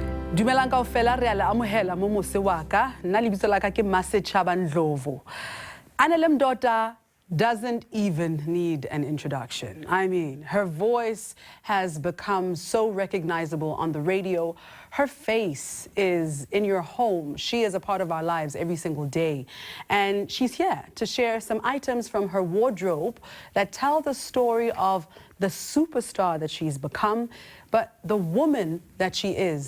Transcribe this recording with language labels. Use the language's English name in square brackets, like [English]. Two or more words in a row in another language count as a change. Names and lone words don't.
[Southern Sotho] Dumelang kaofela re a le amohela mo Mose Waka, nna lebitso la ka ke Masechaba Ndlovu. [English] Anele Mdoda doesn't even need an introduction. I mean, her voice has become so recognizable on the radio. Her face is in your home. She is a part of our lives every single day. And she's here to share some items from her wardrobe that tell the story of the superstar that she's become, but the woman that she is.